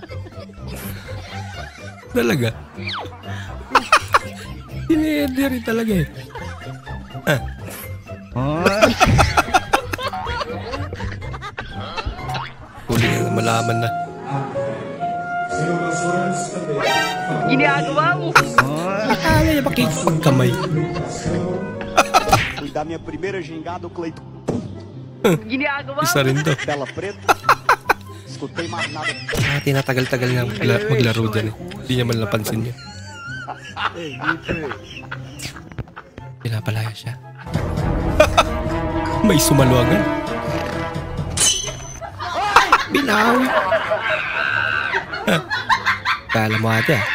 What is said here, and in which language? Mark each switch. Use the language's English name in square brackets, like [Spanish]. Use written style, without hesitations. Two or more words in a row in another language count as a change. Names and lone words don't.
[Filipino] Talaga. Ini-edit rin talaga, eh. Huli na malaman na. Ginagawa mo! Akala niya makikipagkamay. [Portuguese] Fui dar minha primeira gingada, o Cleiton. [Filipino] Ginagawa mo! Isa rin to. [Portuguese] Tela preta. Escutei mais nada. [Filipino] Tinatagal-tagal nga maglaro dyan, eh. Hindi niya man napansin niya. Pinapalaya siya. May sumaluagan. Binawi. Kala mo ate, ah.